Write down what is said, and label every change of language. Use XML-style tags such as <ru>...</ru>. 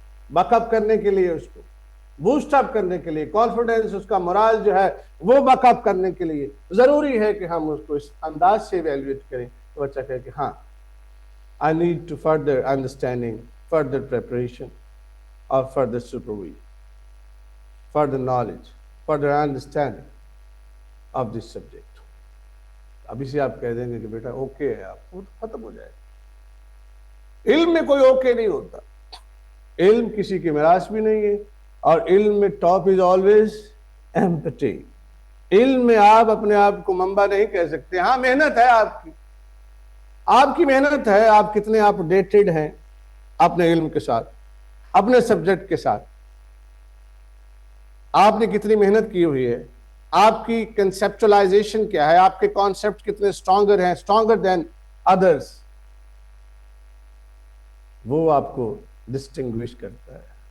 <ur>بک اپ کرنے کے لیے, اس کو بوسٹ اپ کرنے کے لیے, کانفیڈنس, اس کا morale جو ہے وہ بک اپ کرنے کے لیے ضروری ہے کہ ہم اس کو اس انداز سے ایویلویٹ کریں تو بچہ کہے کہ ہاں</ur> <en>I need to further understanding, further preparation, or further supervision, further knowledge. further understanding of this subject.</en> <ur>ابھی سے آپ کہہ دیں گے کہ بیٹا اوکے ہے آپ کو، ختم ہو جائے گا. علم میں کوئی اوکے نہیں ہوتا، علم کسی کی میراث بھی نہیں ہے، اور علم میں</ur> <en>Top is always empty.</en> <ur>علم میں آپ اپنے آپ کو منبع نہیں کہہ سکتے. ہاں محنت ہے آپ کی محنت ہے، آپ کتنے اپ ڈیٹڈ ہیں اپنے علم کے ساتھ، اپنے سبجیکٹ کے ساتھ، آپ نے کتنی محنت کی ہوئی ہے، آپ کی کنسپچولائزیشن کیا ہے، آپ کے کانسیپٹ کتنے اسٹرانگر ہیں، اسٹرانگر دین ادرس، وہ آپ کو ڈسٹنگوش کرتا ہے.</ur>